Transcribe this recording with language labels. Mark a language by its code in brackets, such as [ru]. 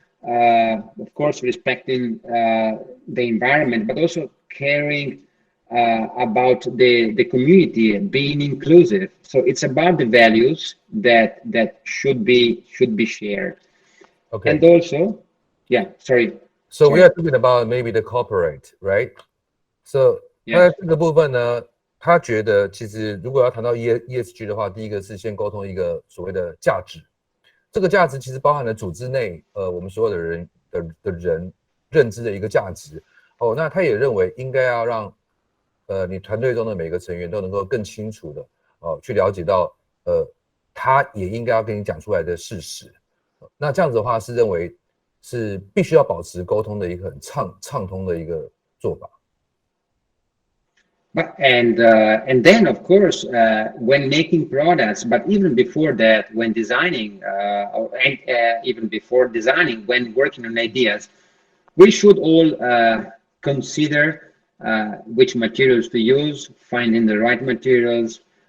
[en] Of course, respecting the environment, but also caring about the community, being inclusive. So it's about the values that should be shared. Okay. And also, yeah, sorry. So we are talking about maybe the corporate, right? So 它在这个部分呢， [zh] 他觉得其实如果要谈到 ESG 的话，第一个是先沟通一个所谓的价值，这个价值其实包含了组织内我们所有的人认知的一个价值。那他也认为应该要让你团队中的每个成员都能够更清楚的去了解到他也应该要跟你讲出来的事实。那这样子的话是认为是必须要保持沟通的一个很畅通的一个做法。 [en] And then, of course, when making products, but even before that, when designing, even before designing, when working on ideas, we should all consider which materials to use, finding the right materials,